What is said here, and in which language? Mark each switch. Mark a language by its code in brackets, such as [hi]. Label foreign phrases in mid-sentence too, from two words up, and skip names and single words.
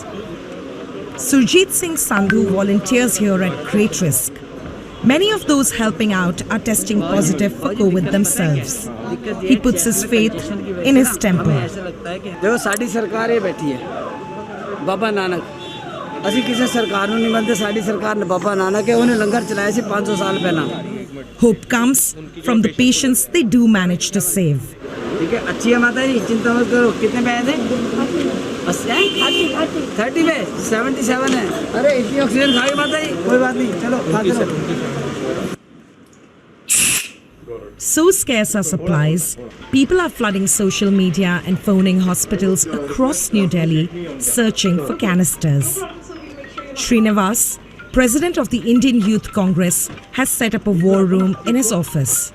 [en] Surjit Singh Sandhu volunteers here at great risk. Many of those helping out are testing positive for COVID themselves. He puts his faith in his temple. Baba Nanak. [pa] ਅਸੀਂ ਕਿਸੇ ਸਰਕਾਰ ਨੂੰ ਨਹੀਂ ਮੰਨਦੇ ਸਾਡੀ ਸਰਕਾਰ ਨੇ ਬਾਬਾ ਨਾਨਕ ਹੈ ਉਹਨੇ ਲੰਗਰ ਚਲਾਇਆ ਸੀ 500 ਸਾਲ ਪਹਿਲਾਂ. [en] Hope comes from the patients they do manage to save. [hi] ठीक है अच्छी है माता जी चिंता मत करो कितने पैसे थे 30 पे 77 है अरे इतनी ऑक्सीजन खाई माता जी कोई बात नहीं चलो खाते रहो. [en] So scarce are supplies, people are flooding social media and phoning hospitals across New Delhi searching for canisters. Srinivas, president of the Indian Youth Congress, has set up a war room in his office.